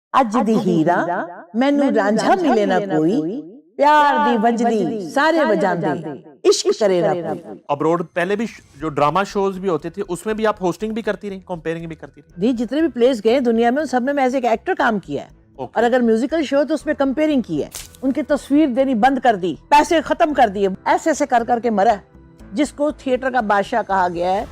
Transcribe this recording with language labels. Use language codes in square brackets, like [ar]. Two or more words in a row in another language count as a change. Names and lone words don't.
[pa] ਅੱਜ ਦੀ ਹੀਰਾ ਮੈਨੂੰ ਰਾਂਝਾ ਮਿਲੇ ਨਾ ਕੋਈ ਪਿਆਰ ਦੀ ਵੱਜਦੀ ਸਾਰੇ ਵਜਾਂਦੇ ਇਸ਼ਕ ਕਰੇ ਨਾ ਕੋਈ। [hi] अब्रॉड पहले भी जो ड्रामा शोज भी होते थे उसमें भी आप होस्टिंग भी करती रही, कंपेयरिंग भी करती रही? जी, जितने भी प्लेस गए दुनिया में उन सब में मैं एज एक एक्टर काम किया है। और अगर म्यूजिकल शो तो उसमें कंपेयरिंग की है, उनकी तस्वीर देनी बंद कर दी, पैसे खत्म कर दिए, ऐसे ऐसे कर करके मरा जिसको थिएटर का बादशाह कहा गया है।